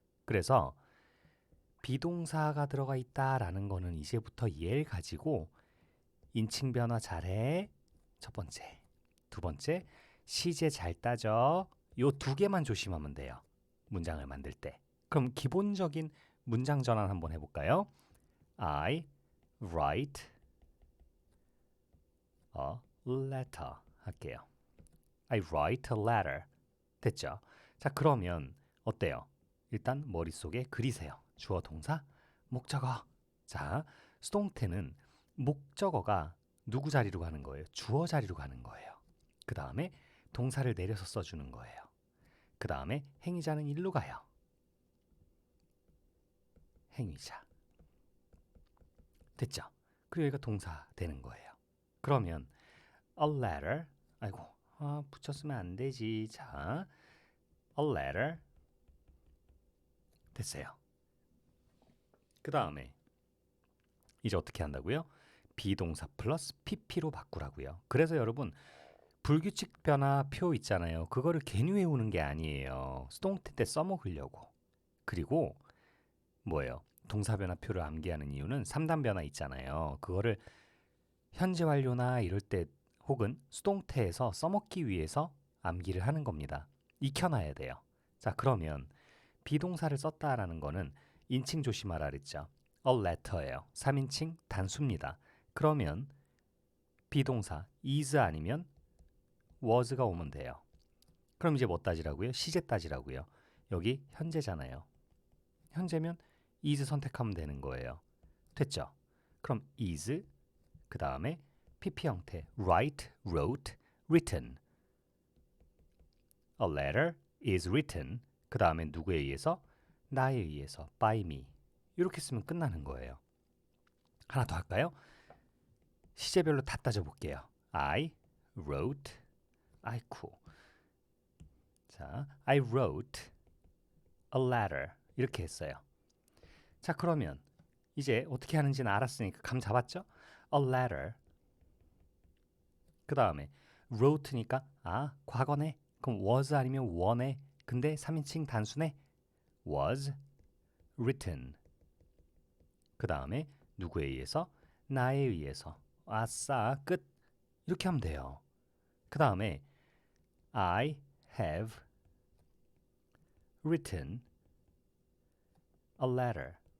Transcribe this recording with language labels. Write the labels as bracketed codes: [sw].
[ko] 그래서 비동사가 들어가 있다라는 거는 이제부터 이해를 가지고 인칭 변화 잘해. 첫 번째. 두 번째, 시제 잘 따져. 요 두 개만 조심하면 돼요. 문장을 만들 때. 그럼 기본적인 문장 전환 한번 해볼까요? [en] I write a letter [ko] 할게요. [en] I write a letter. [ko] 됐죠? 자, 그러면 어때요? 일단 머릿속에 그리세요. 주어, 동사, 목적어. 자, 수동태는 목적어가 누구 자리로 가는 거예요? 주어 자리로 가는 거예요. 그 다음에 동사를 내려서 써주는 거예요. 그 다음에 행위자는 일로 가요. 행위자. 됐죠? 그리고 여기가 동사 되는 거예요. [en] 그러면 a letter. [ko] 아이고, 붙였으면 안 되지. 자, [en] a letter. [ko] 됐어요. 그 다음에 이제 어떻게 한다고요? 비동사 플러스 pp로 바꾸라고요. 그래서 여러분 불규칙 변화 표 있잖아요. 그거를 괜히 외우는 게 아니에요. 수동태 때 써먹으려고. 그리고 뭐예요? 동사 변화 표를 암기하는 이유는 3단 변화 있잖아요. 그거를 현재 완료나 이럴 때 혹은 수동태에서 써먹기 위해서 암기를 하는 겁니다. 익혀놔야 돼요. 자, 그러면 비동사를 썼다라는 거는 인칭 조심하라 그랬죠. a letter예요. 3인칭 단수입니다. 그러면 비동사 is 아니면 was가 오면 돼요. 그럼 이제 뭐 따지라고요? 시제 따지라고요. 여기 현재잖아요. 현재면 is 선택하면 되는 거예요. 됐죠? [en] 그럼 is 그 다음에 pp 형태 write, wrote, written. A letter is written. [ko] 그 다음에 누구에 의해서? 나에 의해서 [en] by me. [ko] 이렇게 쓰면 끝나는 거예요. 하나 더 할까요? 시제별로 다 따져볼게요. [en] I wrote. [ko] 아이쿠. 자, [en] I wrote a letter. [ko] 이렇게 했어요. 자, 그러면 이제 어떻게 하는지는 알았으니까 감 잡았죠? [en] A letter. [ko] 그 다음에 wrote니까 과거네. 그럼 was 아니면 were네. 근데 3인칭 단수네. [en] was written. [ko] 그 다음에 누구에 의해서? 나에 의해서. 아싸, 끝. 이렇게 하면 돼요. 그 다음에 [en] I have written a letter.